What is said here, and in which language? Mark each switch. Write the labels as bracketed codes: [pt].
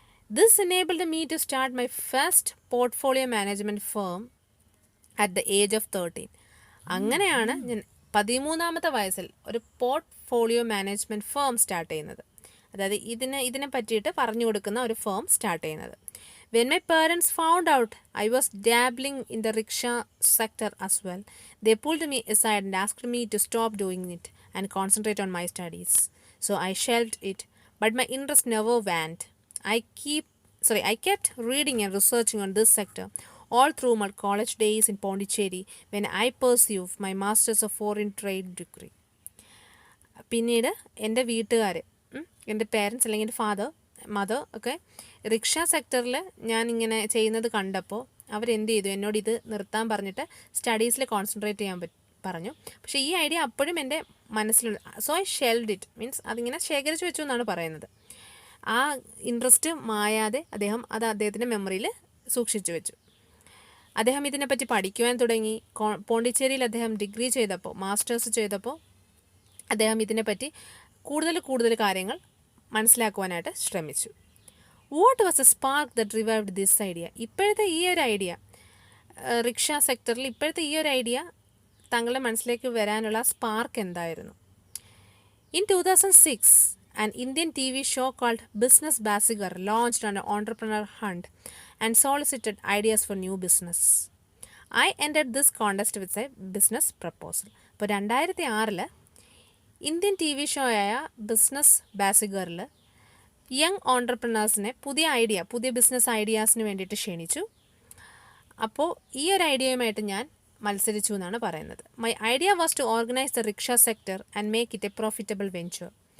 [en] This enabled me to start my first portfolio management firm at the age of 13. [ml] അങ്ങനെയാണ് ഞാൻ 13-ാമത്തെ വയസ്സിൽ ഒരു portfolio management firm start ചെയ്യുന്നത്. അതായത് ഇതിനെ പറ്റിയിട്ട് പറഞ്ഞു കൊടുക്കുന്ന ഒരു ഫേം സ്റ്റാർട്ട് ചെയ്യുന്നത്. [en] When my parents found out I was dabbling in the rickshaw sector as well, they pulled me aside and asked me to stop doing it and concentrate on my studies. So I shelved it, but my interest never waned. I kept reading and researching on this sector all through my college days in Pondicherry when I pursued my Masters of Foreign Trade degree. [ml] പിന്നീട് എൻ്റെ വീട്ടുകാർ, എൻ്റെ parents അല്ലെങ്കിൽ എൻ്റെ mother ഒക്കെ rickshaw സെക്ടറിൽ ഞാനിങ്ങനെ ചെയ്യുന്നത് കണ്ടപ്പോൾ അവരെന്ത് ചെയ്തു, എന്നോട് ഇത് നിർത്താൻ പറഞ്ഞിട്ട് സ്റ്റഡീസിൽ കോൺസെൻട്രേറ്റ് ചെയ്യാൻ പറഞ്ഞു. പക്ഷേ ഈ ഐഡിയ അപ്പോഴും എൻ്റെ മനസ്സിലുണ്ട്. [en] so I shelved it, [ml] മീൻസ് അതിങ്ങനെ ശേഖരിച്ച് വെച്ചു എന്നാണ് പറയുന്നത്. ആ ഇൻട്രസ്റ്റ് മായാതെ അദ്ദേഹത്തിൻ്റെ മെമ്മറിയിൽ സൂക്ഷിച്ചു വെച്ചു. അദ്ദേഹം ഇതിനെപ്പറ്റി പഠിക്കുവാൻ തുടങ്ങി. പോണ്ടിച്ചേരിയിൽ അദ്ദേഹം ഡിഗ്രി ചെയ്തപ്പോൾ, മാസ്റ്റേഴ്സ് ചെയ്തപ്പോൾ അദ്ദേഹം ഇതിനെപ്പറ്റി കൂടുതൽ കാര്യങ്ങൾ മനസ്സിലാക്കുവാനായിട്ട് ശ്രമിച്ചു. [en] What was a spark that revived this idea? [ml] ഇപ്പോഴത്തെ ഈ ഒരു ഐഡിയ, റിക്ഷ സെക്ടറിൽ ഇപ്പോഴത്തെ ഈ ഒരു ഐഡിയ താങ്കളുടെ മനസ്സിലേക്ക് വരാനുള്ള സ്പാർക്ക് എന്തായിരുന്നു? [en] In 2006, an Indian TV show called Business Bazigar launched on an entrepreneur hunt and solicited ideas for new business. I entered this contest with a business proposal. [ml] അപ്പോൾ 2006 Indian T V show ആയ business ബാസിഗറിൽ young ഓൺട്രപ്രണേഴ്സിനെ പുതിയ business ഐഡിയാസിന് വേണ്ടിയിട്ട് ക്ഷണിച്ചു. അപ്പോൾ ഈ ഒരു ഐഡിയയുമായിട്ട് ഞാൻ മത്സരിച്ചു എന്നാണ് പറയുന്നത്. [en] My idea was to organise the rickshaw sector and make it a profitable venture.